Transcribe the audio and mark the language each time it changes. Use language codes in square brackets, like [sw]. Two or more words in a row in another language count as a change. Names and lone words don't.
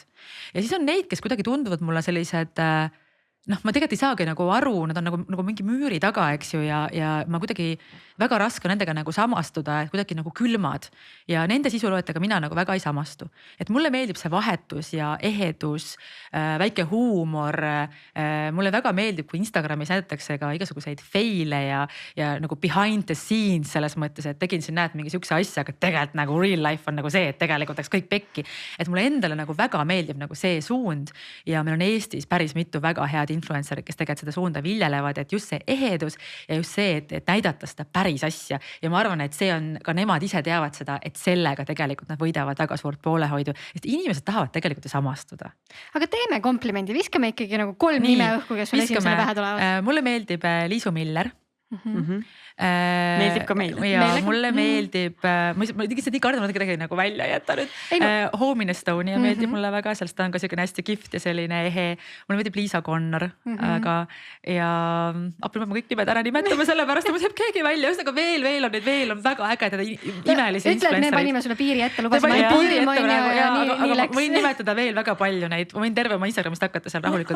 [et] Ja siis on neid, kes kuidagi tunduvad mulle sellised ma tegelikult ei saagi nagu aru, nad on nagu mingi müüri taga, eks ju, ja ma kuidagi väga raske nendega nagu samastuda, et kuidagi nagu külmad ja nende sisuloojatega mina nagu väga ei samastu. Et mulle meeldib see vahetus ja ehedus, väike huumor. Mulle väga meeldib, kui Instagramis näidatakse ka igasuguseid faile ja nagu [en] behind the scenes [et] selles mõttes, et tegin siin näed mingi siukse asja, aga tegelikult nagu [en] real life [et] on nagu see, et tegelikult läks kõik pekki. Et mulle endale nagu väga meeldib nagu see suund ja meil on Eestis päris mitu väga head influencerid, kes tegelikult seda suunda viljelevad, et just see ehedus ja just see, et näidata seda päris asja. Ja ma arvan, et see on, ka nemad ise teavad seda, et sellega tegelikult nad võidavad väga suurt poolehoidu, et inimesed tahavad tegelikult ju samastuda. Aga teeme komplimendi, viskame ikkagi nagu 3 nime õhku, kes sul esimesele pähe tulevad. Mulle meeldib Liisu Miller. Meeldib ka meile. Ja mulle meeldib, ma lihtsalt nii kardan, ma tegelikult nagu välja jätta nüüd. Home in Estonia meeldib mulle väga, sellest ta on ka selline hästi kift ja selline ehe. Mulle meeldib Liisa Connor, aga ja ma kõik nimed ära nimetame selle pärast, ma saab keegi välja, just nagu veel on neid, veel on väga ägedad imelisi influencerid. Ütle, et me panime sulle piiri ette, lubasime piiri ja võin nimetada veel väga palju neid, ma võin terve oma Instagramist hakata seal rahulikult.